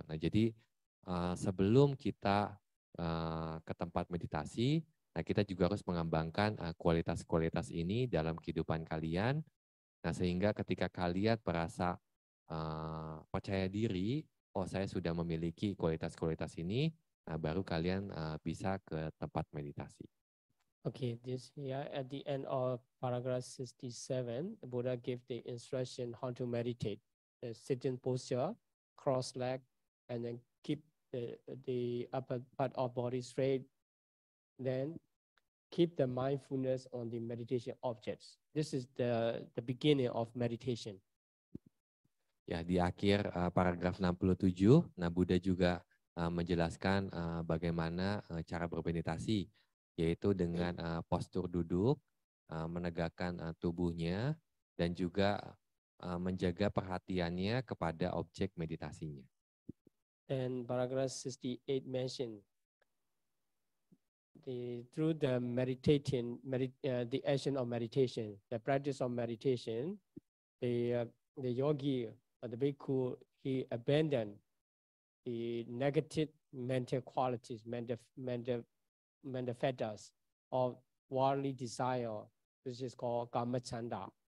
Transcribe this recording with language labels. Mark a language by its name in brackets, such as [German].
[Indonesian] Nah, jadi sebelum kita ke tempat meditasi, nah kita juga harus mengembangkan kualitas-kualitas ini dalam kehidupan kalian. Nah, sehingga ketika kalian merasa percaya diri, oh saya sudah memiliki kualitas-kualitas ini, nah baru kalian bisa ke tempat meditasi. [English] Okay, this here at the end of paragraph 67, the Buddha gave the instruction how to meditate. The sitting posture, cross leg, and then keep the upper part of body straight. Then keep the mindfulness on the meditation objects. This is the beginning of meditation. [Indonesian] Ya, di akhir paragraf 67, nah Buddha juga menjelaskan bagaimana cara bermeditasi, yaitu dengan postur duduk, menegakkan tubuhnya, dan juga menjaga perhatiannya kepada objek meditasinya. [English] And paragraph 68 mentioned through the the action of meditation, the practice of meditation, the yogi or the bhikkhu, he abandoned the negative mental qualities, mental fetters of worldly desire, which is called kamachanda.